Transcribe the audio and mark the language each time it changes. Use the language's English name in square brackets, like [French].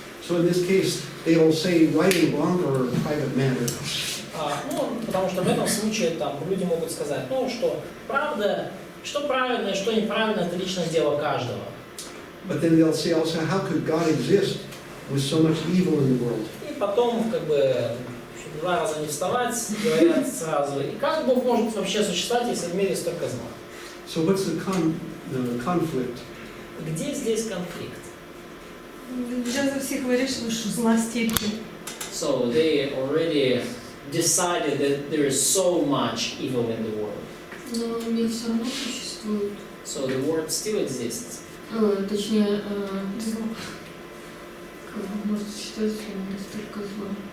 [English] So in this case, they will say right and wrong or a private matter. [Russian] Потому что в этом случае там люди могут сказать, что правда, что правильно и что неправильно, это личное дело каждого. [English] But then they'll say also, how could God exist with so much evil in the world? [Russian] И потом, чтобы два раза не вставать, говорят сразу: и как Бог может вообще существовать, если в мире столько зла? [English] So what's the conflict? [Russian] Где здесь конфликт? [Ukrainian] Вже за всіх вирішили, що зла стільки. [English] So they already decided that there is so much evil in the world. [Russian] Но мир все равно существует. [English] So the world still exists. [Russian] Точнее, как можно считать, что настолько зла.